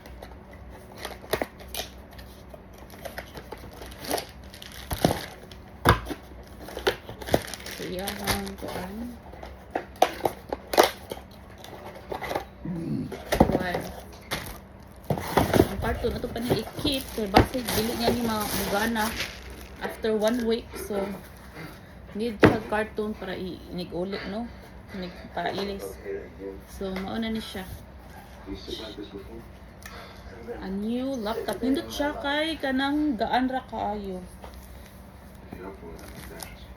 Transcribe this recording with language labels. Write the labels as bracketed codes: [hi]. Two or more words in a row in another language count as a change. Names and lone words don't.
[ceb] Iyahang kuan. Wow. Ang carton na ito pa niya i-keep kay base dili niya ni magana after 1 week. So need siya carton para inig-ulit, no? Para ilis. So mauna ni siya. [en] A new laptop. [ceb] Nindot siya kay kanang gaan ra kaayo.